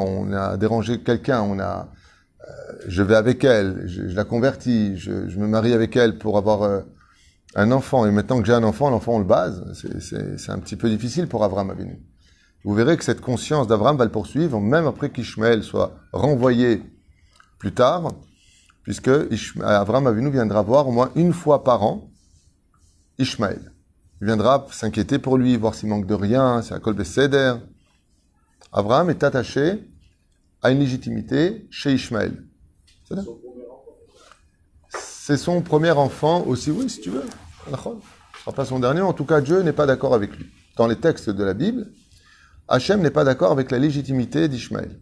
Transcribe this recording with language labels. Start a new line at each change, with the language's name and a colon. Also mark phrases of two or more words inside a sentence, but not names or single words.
French: On a dérangé quelqu'un, je vais avec elle, je la convertis, je me marie avec elle pour avoir un enfant, et maintenant que j'ai un enfant, l'enfant on le base, c'est un petit peu difficile pour Avraham Avinu. Vous verrez que cette conscience d'Avraham va le poursuivre, même après qu'Ishmaël soit renvoyé plus tard, puisque Avraham Avinu viendra voir au moins une fois par an Ishmaël. Il viendra s'inquiéter pour lui, voir s'il manque de rien, c'est un
Hebrew: כל בסדר.
French: Avraham est attaché à une légitimité chez Ishmaël. C'est son premier enfant aussi, oui, si tu veux. Ce ne sera pas son dernier. En tout cas, Dieu n'est pas d'accord avec lui. Dans les textes de la Bible, Hachem n'est pas d'accord avec la légitimité d'Ishmaël.